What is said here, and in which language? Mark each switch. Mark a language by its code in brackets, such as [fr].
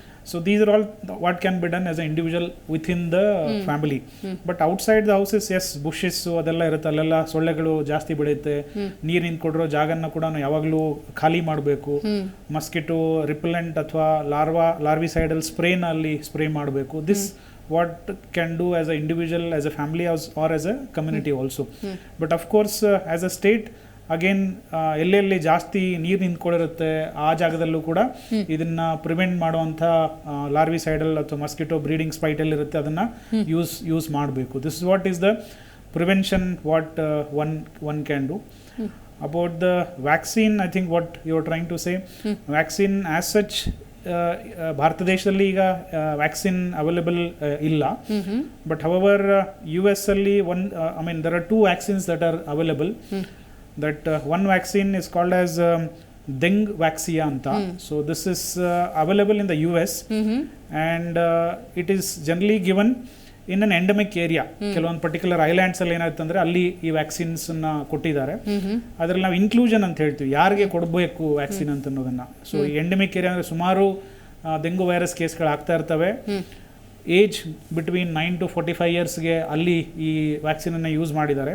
[en] So these are all what can be done as a individual within the family. But outside the houses, [kn] S, ಬುಷಸ್ಸು ಅದೆಲ್ಲ ಇರುತ್ತೆ, ಅಲ್ಲೆಲ್ಲ ಸೊಳ್ಳೆಗಳು ಜಾಸ್ತಿ ಬೆಳೆಯುತ್ತೆ. ನೀರು ನಿಂತ್ಕೊಡ್ರೋ ಜಾಗನ ಕೂಡ ಯಾವಾಗಲೂ ಖಾಲಿ ಮಾಡಬೇಕು. ಮಸ್ಕಿಟೋ ರಿಪೆಲೆಂಟ್ ಅಥವಾ ಲಾರ್ವಿಸೈಡಲ್ ಸ್ಪ್ರೇನ ಅಲ್ಲಿ ಸ್ಪ್ರೇ ಮಾಡಬೇಕು. [en] This what can do as an individual, as a family, or as a community also. But of course as a state again [kn] ಎಲ್ಲೆಲ್ಲಿ ಜಾಸ್ತಿ ನೀರು ನಿಂತ್ಕೊಂಡಿರುತ್ತೆ ಆ ಜಾಗದಲ್ಲೂ ಕೂಡ ಇದನ್ನ ಪ್ರಿವೆಂಟ್ ಮಾಡುವಂಥ ಲಾರ್ವಿಸೈಡಲ್ ಅಥವಾ ಮಸ್ಕಿಟೋ ಬ್ರೀಡಿಂಗ್ ಸ್ಪೈಟಲ್ಲಿ ಇರುತ್ತೆ, ಅದನ್ನು ಯೂಸ್ ಮಾಡಬೇಕು. [en] This is what is the prevention what one can do. About the vaccine, I think what you are trying to say, vaccine as such, [kn] Bharat ದೇಶದಲ್ಲಿ ಈಗ ವ್ಯಾಕ್ಸಿನ್ ಅವೈಲೇಬಲ್ ಇಲ್ಲ. [en] But however US ಅಲ್ಲಿ there are 2 vaccines that are available. That one vaccine is called as Dengue Vaxia anta. So this is available in the US and it is generally given in an endemic area. [kn] ಕೆಲವೊಂದು particular islands ಅಲ್ಲಿ ಏನಾಯ್ತು ಅಂದರೆ ಅಲ್ಲಿ ಈ vaccines ಕೊಟ್ಟಿದ್ದಾರೆ. ಅದರಲ್ಲಿ ನಾವು inclusion ಅಂತ ಹೇಳ್ತೀವಿ, ಯಾರಿಗೆ ಕೊಡಬೇಕು ವ್ಯಾಕ್ಸಿನ್ ಅಂತ ಅನ್ನೋದನ್ನ. ಸೊ ಎಂಡೆಮಿಕ್ ಏರಿಯಾ ಅಂದರೆ ಸುಮಾರು ಡೆಂಗು ವೈರಸ್ ಕೇಸ್ಗಳು ಆಗ್ತಾ ಇರ್ತವೆ. [en] age between 9 to 45 yearsಗೆ [kn] ಅಲ್ಲಿ ಈ ವ್ಯಾಕ್ಸಿನನ್ನು ಯೂಸ್ ಮಾಡಿದ್ದಾರೆ.